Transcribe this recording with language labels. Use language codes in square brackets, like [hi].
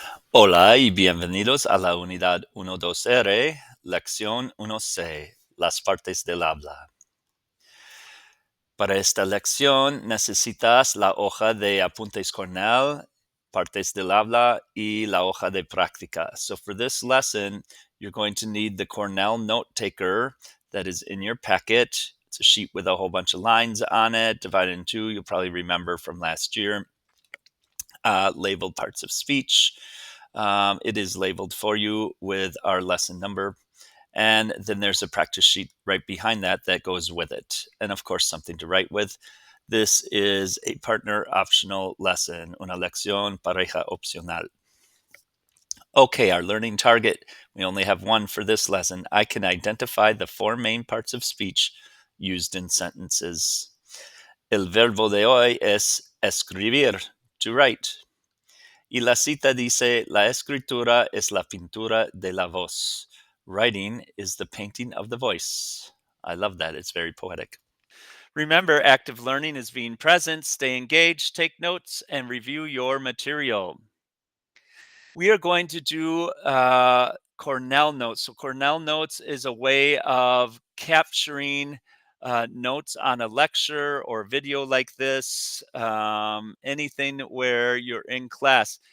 [es] Hola y bienvenidos a la unidad 12R, lección 1C, las partes del habla. Para esta lección necesitas la hoja de apuntes Cornell, partes del habla, y la hoja de práctica. [en] So for this lesson, you're going to need the Cornell note taker that is in your packet. It's a sheet with a whole bunch of lines on it, divided in two. You'll probably remember from last year. Labeled parts of speech. It is labeled for you with our lesson number. And then there's a practice sheet right behind that that goes with it. And of course, something to write with. This is a partner optional lesson, [es] una lección pareja opcional. [en] Okay, our learning target. We only have one for this lesson. I can identify the four main parts of speech used in sentences. [es] El verbo de hoy es escribir, [en] to write. [es] Y la cita dice, la escritura es la pintura de la voz. [en] Writing is the painting of the voice. I love that. It's very poetic. Remember, active learning is being present. Stay engaged, take notes, and review your material. We are going to do Cornell notes. So Cornell notes is a way of capturing notes on a lecture or video like this, anything where you're in class.